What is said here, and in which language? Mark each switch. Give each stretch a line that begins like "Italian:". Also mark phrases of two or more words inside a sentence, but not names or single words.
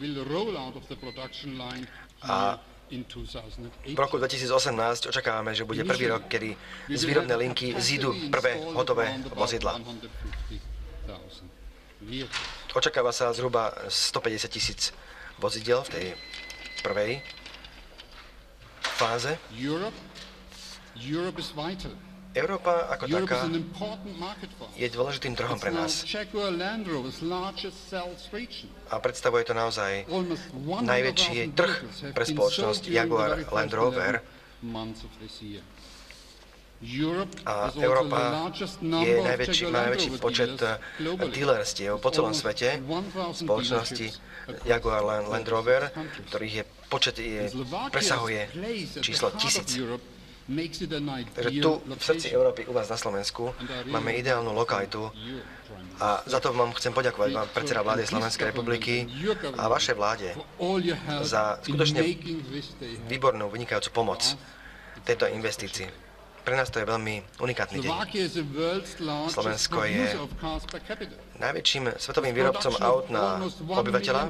Slovak: A v roku 2018 očakávame, že bude prvý rok, kedy z výrobnej linky zídu prvé hotové vozidlá.
English: vehicles.
Slovak: Očakáva sa zhruba 150 000 vozidiel v tej prvej fáze.
English: Europe is vital.
Slovak: Európa ako
English: Europe
Slovak: taká
English: is an important market for us.
Slovak: je dôležitým trhom pre
English: It's now
Slovak: nás
English: Jaguar Land Rover's largest sales region.
Slovak: a predstavuje to naozaj
English: Almost 100,000
Slovak: najväčší trh
English: vehicles have
Slovak: pre
English: been
Slovak: spoločnosť
English: sold during the
Slovak: Jaguar
English: very
Slovak: Land
English: first
Slovak: Rover
English: 11 months of this year. Europe
Slovak: a
English: has also
Slovak: Európa
English: the largest
Slovak: je
English: number of
Slovak: najväčší,
English: Jaguar
Slovak: má
English: Land
Slovak: najväčší
English: Rover
Slovak: počet
English: dealers globally.
Slovak: dealerstiev po celom
English: Almost
Slovak: svete
English: 1,000
Slovak: spoločnosti
English: dealerships
Slovak: Jaguar
English: across
Slovak: Land
English: 36
Slovak: Rover,
English: countries.
Slovak: ktorých je počet
English: Slovakia's
Slovak: presahuje
English: place at the
Slovak: číslo
English: heart of
Slovak: 1000.
English: Europe makes it an
Slovak: Takže
English: ideal
Slovak: tu v srdci
English: location.
Slovak: Európy u vás na Slovensku máme ideálnu lokalitu a za to vám chcem poďakovať vám, predseda vlády Slovenskej republiky a vašej vláde za skutočne výbornú, vynikajúcu pomoc tejto investícii. Pre nás to je veľmi unikátny deň. Slovensko je najväčším svetovým výrobcom aut na obyvateľa.